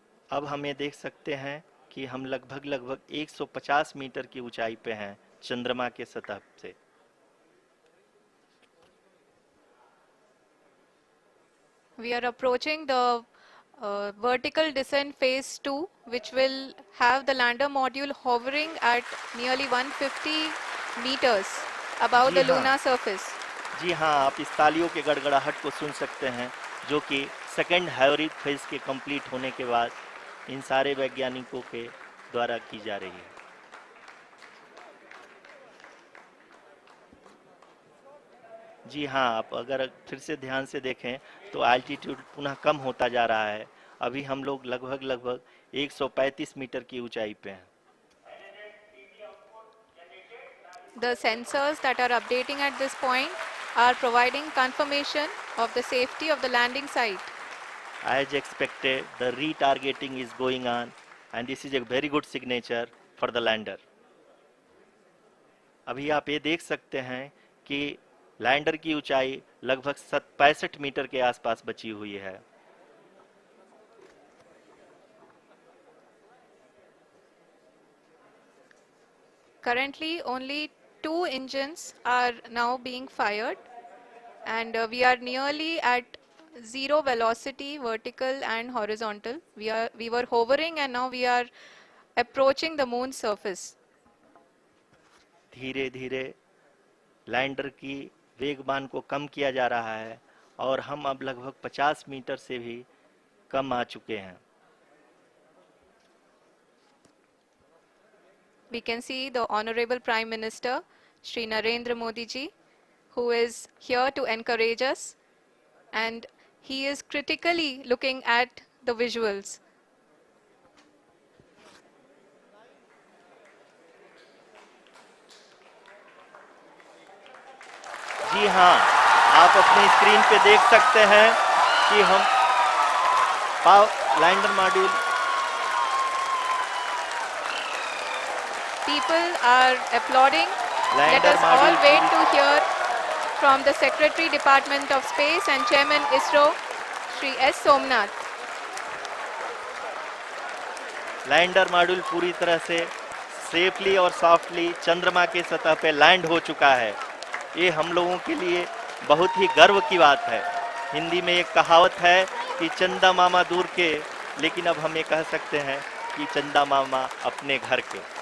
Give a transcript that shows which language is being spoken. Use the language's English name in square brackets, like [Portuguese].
[Hindi] अब हम ये देख सकते हैं कि हम लगभग 150 मीटर की ऊंचाई पे हैं चंद्रमा के सतह से। [English] We are approaching the vertical descent phase 2, which will have the lander module hovering at nearly 150 meters above [Hindi] ji [English] the [Hindi] हाँ, [English] lunar surface. [Hindi] जी हाँ, आप इस तालियों के गड़गड़ाहट को सुन सकते हैं जो कि सेकेंड हैवरिक फेज के कंप्लीट होने के बाद इन सारे वैज्ञानिकों के द्वारा की जा रही है। जी हाँ, आप अगर फिर से ध्यान से देखें तो एल्टीट्यूड पुनः कम होता जा रहा है। अभी हम लोग लगभग 135 मीटर की ऊंचाई पे हैं। [English] The sensors that are updating at this point are providing confirmation of the safety of the landing site. As expected, the retargeting is going on and this is a very good signature for the lander. [Hindi] अभी आप ये देख सकते हैं कि lander की ऊंचाई लगभग 65 मीटर के आसपास बची हुई है। [English] Currently, only 2 engines are now being fired, and we are nearly at zero velocity, vertical and horizontal. We were hovering, and now we are approaching the moon's surface. [Hindi] धीरे धीरे लैंडर की वेगमान को कम किया जा रहा है और हम अब लगभग 50 मीटर से भी कम आ चुके हैं। [English] We can see the Honorable Prime Minister, Shri Narendra Modi ji, who is here to encourage us, and he is critically looking at the visuals. [Hindi] जी हाँ, आप अपनी स्क्रीन पे देख सकते हैं कि हम lander module [English] People are applauding. Let us all wait to hear from the Secretary Department of Space and Chairman ISRO, Shri S. Somnath. [Hindi] Lander module पूरी तरह से सेफली और सॉफ्टली चंद्रमा के सतह पे लैंड हो चुका है। ये हम लोगों के लिए बहुत ही गर्व की बात है। हिंदी में एक कहावत है कि चंदा मामा दूर के, लेकिन अब हम ये कह सकते हैं कि चंदा मामा अपने घर के।